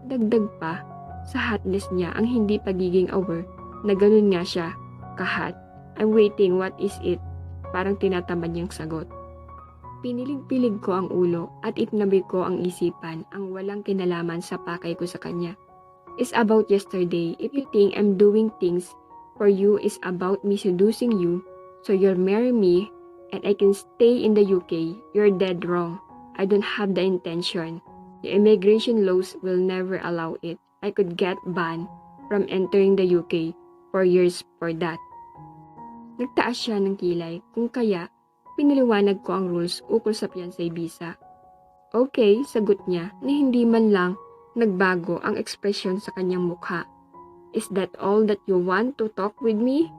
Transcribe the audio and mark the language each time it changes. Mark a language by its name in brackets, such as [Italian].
[Filipino] Dagdag pa sa hotness niya ang hindi pagiging aware na ganun nga siya kahat. [English] I'm waiting, what is it? [Filipino] Parang tinatamad niyang sagot. Pinilig-pilig ko ang ulo at itinabi ko ang isipan ang walang kinalaman sa pakay ko sa kanya. [English] It's about yesterday. If you think I'm doing things for you is about me seducing you, so you'll marry me and I can stay in the UK, you're dead wrong. I don't have the intention. The immigration laws will never allow it. I could get banned from entering the UK for years for that. [Filipino] Nagtaas siya ng kilay kung kaya pinaliwanag ko ang rules ukol sa fiancé visa. Okay, sagot niya na hindi man lang nagbago ang ekspresyon sa kanyang mukha. [English] Is that all that you want to talk with me?